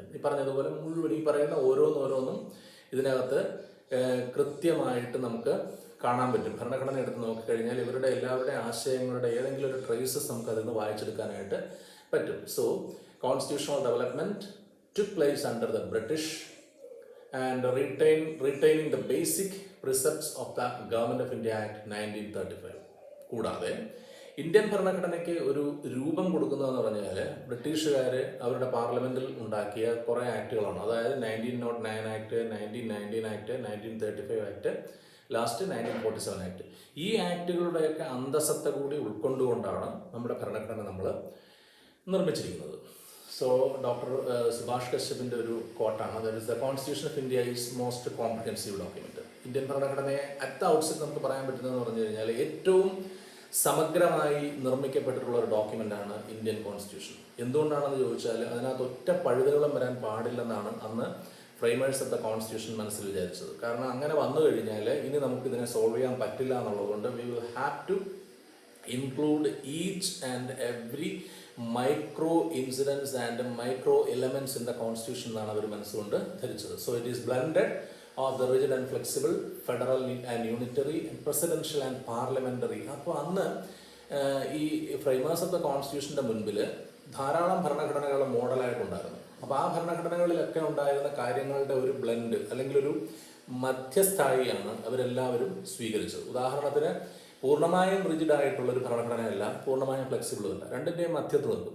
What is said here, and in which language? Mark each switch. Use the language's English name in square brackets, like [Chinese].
[Malayalam] ഈ പറഞ്ഞതുപോലെ മുഴുവൻ ഈ പറയുന്ന ഓരോന്നും ഇതിനകത്ത് കൃത്യമായിട്ട് നമുക്ക് കാണാൻ പറ്റും. ഭരണഘടന എടുത്ത് നോക്കിക്കഴിഞ്ഞാൽ ഇവരുടെ എല്ലാവരുടെ ആശയങ്ങളുടെ ഏതെങ്കിലും ഒരു ട്രേസസ് നമുക്ക് അതിൽ നിന്ന് വായിച്ചെടുക്കാനായിട്ട് പറ്റും. [English] So constitutional development took place under the British and retaining the basic precepts of the Government of India Act 1935. [Malayalam] കൂടാതെ ഇന്ത്യൻ ഭരണഘടനയ്ക്ക് ഒരു രൂപം കൊടുക്കുന്നതെന്ന് പറഞ്ഞാൽ ബ്രിട്ടീഷുകാർ അവരുടെ പാർലമെൻറ്റിൽ ഉണ്ടാക്കിയ കുറേ ആക്ടുകളാണ്. അതായത് 1909 act, 1919 act, 1935 act, last 1947 act. ഈ ആക്ടുകളുടെയൊക്കെ അന്തസത്ത കൂടി ഉൾക്കൊണ്ടുകൊണ്ടാണ് നമ്മുടെ ഭരണഘടന നമ്മൾ നിർമ്മിച്ചിരിക്കുന്നത്. [English] so [Malayalam] ഡോക്ടർ സുഭാഷ് കശ്യപിൻ്റെ ഒരു കോട്ടാണ്, [English] That is the constitution of India is most comprehensive document. [Malayalam] Indian ഭരണഘടനയെ [English] at the outset [Malayalam] നമുക്ക് പറയാൻ പറ്റുന്നതെന്ന് പറഞ്ഞു കഴിഞ്ഞാൽ ഏറ്റവും സമഗ്രമായി നിർമ്മിക്കപ്പെട്ടിട്ടുള്ള ഒരു ഡോക്യുമെൻ്റാണ് ഇന്ത്യൻ കോൺസ്റ്റിറ്റ്യൂഷൻ. എന്തുകൊണ്ടാണെന്ന് ചോദിച്ചാൽ അതിനകത്ത് ഒറ്റ പഴുതുകളും വരാൻ പാടില്ലെന്നാണ് അന്ന് ഫ്രെയിമേഴ്സ് ഓഫ് ദ കോൺസ്റ്റിറ്റ്യൂഷൻ മനസ്സിൽ വിചാരിച്ചത്. കാരണം അങ്ങനെ വന്നു കഴിഞ്ഞാൽ ഇനി നമുക്കിതിനെ സോൾവ് ചെയ്യാൻ പറ്റില്ല എന്നുള്ളതുകൊണ്ട് [English] we will have to include each and every micro incidents and micro elements in the constitution [Malayalam] എന്നാണ് അവർ മനസ്സുകൊണ്ട് ധരിച്ചത്. [English] So it is blended of the rigid and flexible, federal and unitary, and presidential and parliamentary. [Malayalam] അപ്പോൾ അന്ന് ഈ framers of the കോൺസ്റ്റിറ്റ്യൂഷൻ്റെ മുൻപിൽ ധാരാളം ഭരണഘടനകൾ മോഡലായിട്ടുണ്ടായിരുന്നു. അപ്പോൾ ആ ഭരണഘടനകളിലൊക്കെ ഉണ്ടായിരുന്ന കാര്യങ്ങളുടെ ഒരു ബ്ലെൻഡ് അല്ലെങ്കിൽ ഒരു മധ്യസ്ഥായിയാണ് അവരെല്ലാവരും സ്വീകരിച്ചത്. ഉദാഹരണത്തിന് പൂർണ്ണമായും റിജിഡായിട്ടുള്ള ഒരു ഭരണഘടനയല്ല, പൂർണ്ണമായും ഫ്ലെക്സിബിളുമല്ല, രണ്ടിൻ്റെയും മധ്യത്തിൽ നിൽക്കും.